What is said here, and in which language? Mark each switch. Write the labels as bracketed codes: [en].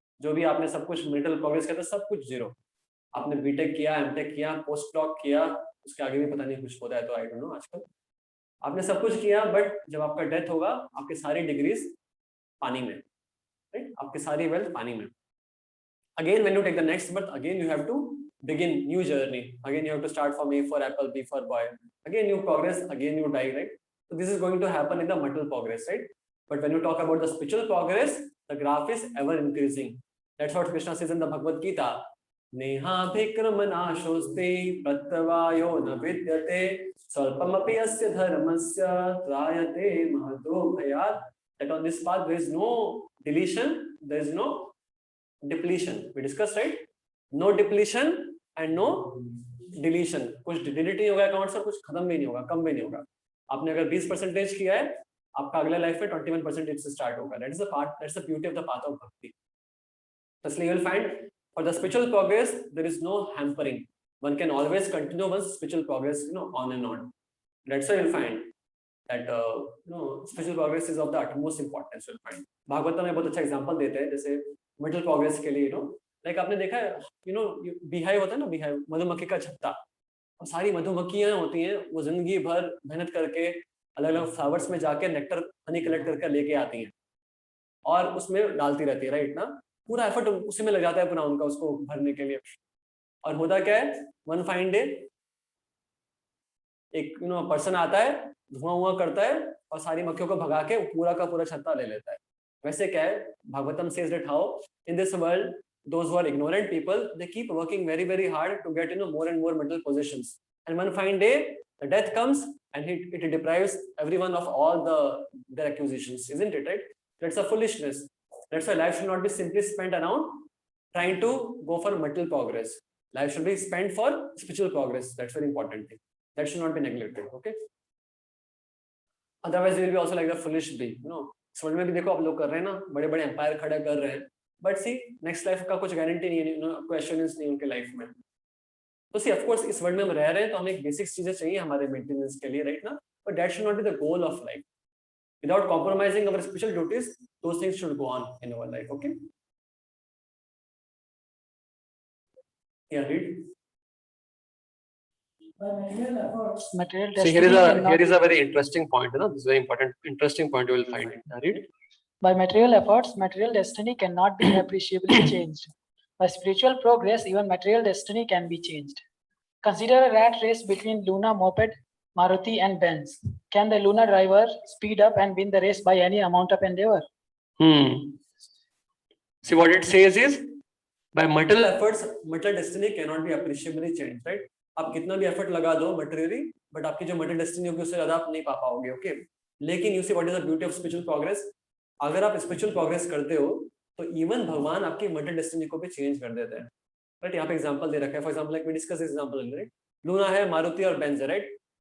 [hi] जो भी आपने सब कुछ mental progress किया था, सब कुछ जीरो. आपने बीटेक किया, एमटेक किया, पोस्ट डॉक किया, उसके आगे भी पता नहीं कुछ होता है, तो [en] I don't know, [hi] आजकल आपने सब कुछ किया, बट जब आपका डेथ होगा आपके सारी डिग्रीज पानी में, राइट? आपकी सारी वेल्थ पानी में. [en] Again, when you take the next birth, again you have to begin new journey. Again you have to start from A for apple, B for boy. Again you progress, again you die, right? So this is going to happen in the material progress, right? But when you talk about the spiritual progress, the graph is ever increasing. That's what Krishna says in the Bhagavad Gita. [sa] Neha bhikramanaሾस्ते prattavayo na vidyate salpamapi asya dharmasya trayate mahato bhayat. [en] That on this path there is no deletion, there is no depletion. We discussed, right? No depletion and no deletion. [hi] कुछ delete नहीं होगा account से, कुछ खत्म भी नहीं होगा, कम भी नहीं होगा. आपने अगर 20% किया है, आपका अगले लाइफ में 21% से स्टार्ट होगा. [en] That is the part, that's the beauty of the path of bhakti. Firstly, you will find for the spiritual progress there is no hampering. One can always continue one's spiritual progress, on and on. That's why you'll find that spiritual progress is of the utmost importance. [hi] You'll find Bhagavatam में बहुत अच्छा example देते हैं, जैसे middle progress के लिए like आपने देखा है बीहाइव होता है ना, बीहाइव मधुमक्खी का छत्ता, और सारी मधुमक्खियां होती हैं, वो जिंदगी भर मेहनत करके अलग अलग फ्लावर्स में जाके नेक्टर हनी कलेक्ट करके लेके आती हैं और उसमें डालती रहती है, राइट ना. पूरा एफर्ट उसी में लग जाता है पूरा उनका, उसको भरने के लिए. और होता क्या है, वन फाइन डे एक पर्सन आता है, धुआं करता है और सारी मक्खियों को भगा के पूरा का पूरा छत्ता ले लेता है. [en] वैसे क्या है, Bhagavatam says that how in this world those who are ignorant people, they keep working very very hard to get more and more mental positions, and one fine day the death comes and it deprives everyone of all their acquisitions, isn't it, right? That's a foolishness. That's why life should not be simply spent around trying to go for mental progress. Life should be spent for spiritual progress. That's very important thing. That should not be neglected. Okay. Otherwise, you will be also like the foolish bee. [hi] इस world में भी देखो आप लोग कर रहे हैं ना, बड़े बड़े एम्पायर खड़ा कर रहे हैं, बट सी नेक्स्ट लाइफ का कुछ गारंटी नहीं है, कोई एश्योरेंस नहीं उनके लाइफ में. तो सी ऑफ कोर्स इस वर्ल्ड में हम रह रहे हैं तो हमें एक बेसिक चीजें चाहिए हमारे मेंटेनेंस के लिए, राइट ना, [en] But that should not be the goal of life. Without compromising our spiritual duties, those things should go on in our life. Okay. Yeah, read. By material efforts, Material So here is a very interesting point. This is very important, interesting point you will find it. Read. By material efforts, material destiny cannot be appreciably changed. By spiritual progress, even material destiny can be changed. Consider a rat race between Luna Moped, Maruti and Benz. Can the Luna driver speed up and win the race by any amount of endeavor? See what it says is, by material efforts, material destiny cannot be appreciably changed, right? [hi] आप कितना भी effort लगा दो materially, but आपकी जो material destiny होगी उससे ज्यादा आप नहीं पा पाओगे. ओके. लेकिन [en] You see what is the beauty of spiritual progress. [hi] अगर आप स्पिरिचुअल प्रोग्रेस करते हो तो इवन भगवान आपकी मटेरियल डेस्टिनी को भी चेंज कर देते हैं, राइट. यहाँ पे एग्जांपल दे रखा है. [en] for example like we discuss example, [hi] right. Luna है, मारुति और बेंज है, राइट.